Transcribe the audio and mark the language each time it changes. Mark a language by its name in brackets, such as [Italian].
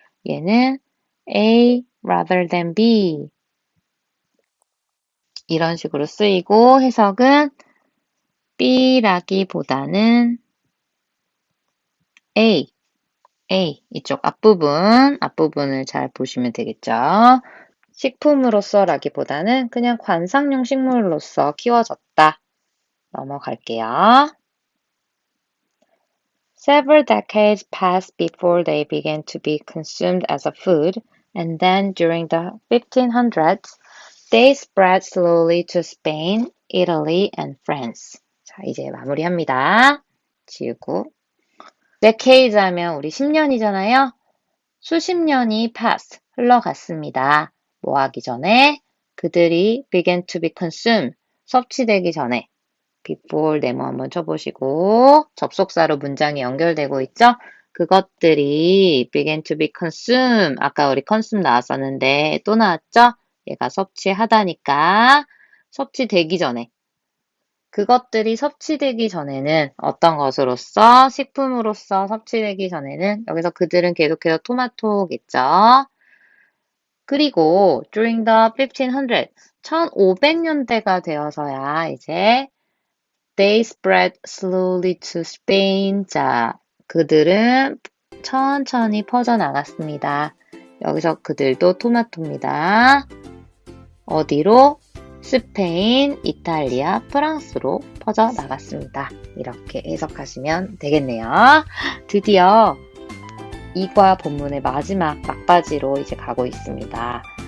[Korean] 얘는 [English] A rather than B [Korean] 이런 식으로 쓰이고 해석은 B라기보다는 A 이쪽 앞부분을 잘 보시면 되겠죠. 식품으로서라기보다는 그냥 관상용 식물로서 키워졌다. 넘어갈게요. [English] Several decades passed before they began to be consumed as a food, and then during the 1500s, they spread slowly to Spain, Italy, and France. [Korean] 자, 이제 마무리합니다. 지우고. decades 하면 우리 10년이잖아요. 수십 년이 passed, 흘러갔습니다. 뭐 하기 전에? 그들이 [English] began to be consumed, [Korean] 섭취되기 전에. before 네모 한번 쳐보시고 접속사로 문장이 연결되고 있죠? 그것들이 [English] began to be consumed [Korean] 아까 우리 consume 나왔었는데 또 나왔죠? 얘가 섭취하다니까 섭취되기 전에 그것들이 섭취되기 전에는 어떤 것으로서 식품으로서 섭취되기 전에는 여기서 그들은 계속해서 토마토겠죠? 그리고 [English] during the 1500 [Korean] 1500년대가 되어서야 이제 [English] they spread slowly to Spain. [Korean] 자, 그들은 천천히 퍼져나갔습니다. 여기서 그들도 토마토입니다. 어디로? 스페인, 이탈리아, 프랑스로 퍼져나갔습니다. 이렇게 해석하시면 되겠네요. 드디어 이과 본문의 마지막 막바지로 이제 가고 있습니다.